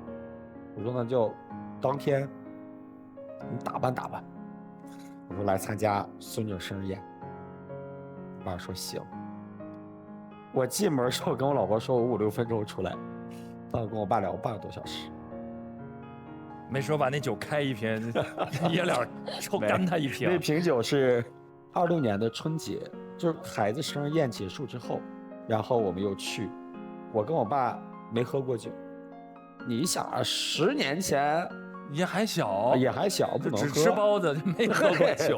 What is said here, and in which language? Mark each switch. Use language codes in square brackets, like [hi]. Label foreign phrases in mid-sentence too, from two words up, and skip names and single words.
[zh] 我說那就當天你打扮打扮，我說來參加孫女生日宴。我爸說行。我進門的時候跟我老婆說我5、6分鐘出來，但我跟我爸聊半個多小時。沒說把那酒開一瓶，爺倆抽乾他一瓶。那瓶酒是26年的春節，就是孩子生日宴結束之後，然後我們又去。我跟我爸沒喝過酒。你想啊，10年前也還小，不能喝，只吃包子，沒喝過酒。